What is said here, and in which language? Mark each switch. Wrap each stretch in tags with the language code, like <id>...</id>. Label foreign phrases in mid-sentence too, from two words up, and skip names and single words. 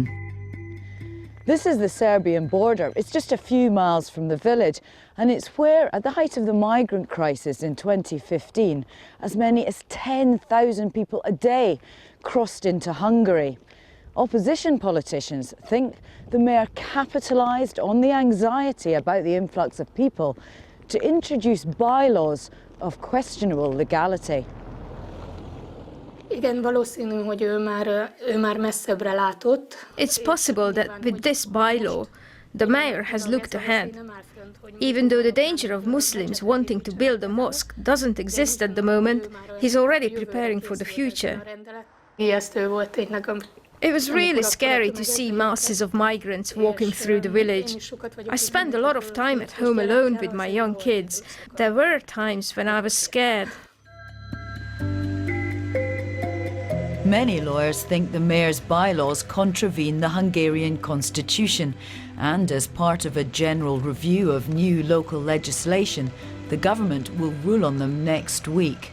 <en>This is the Serbian border. It's just a few miles from the village, and it's where, at the height of the migrant crisis in 2015, as many as 10,000 people a day crossed into Hungary. Opposition politicians think the mayor capitalised on the anxiety about the influx of people to introduce bylaws of questionable legality.</en> <hu>Igen, valószínű, hogy ő már messzebbre látott.</hu> <en>It's possible that with this bylaw, the mayor has looked ahead. Even though the danger of Muslims wanting to build a mosque doesn't exist at the moment, he's already preparing for the future.</en> <hu>Ijesztő volt tényleg.</hu> <en>It was really scary to see masses of migrants walking through the village. I spent a lot of time at home alone with my young kids. There were times when I was scared. Many lawyers think the mayor's bylaws contravene the Hungarian constitution, and as part of a general review of new local legislation, the government will rule on them next week.</en>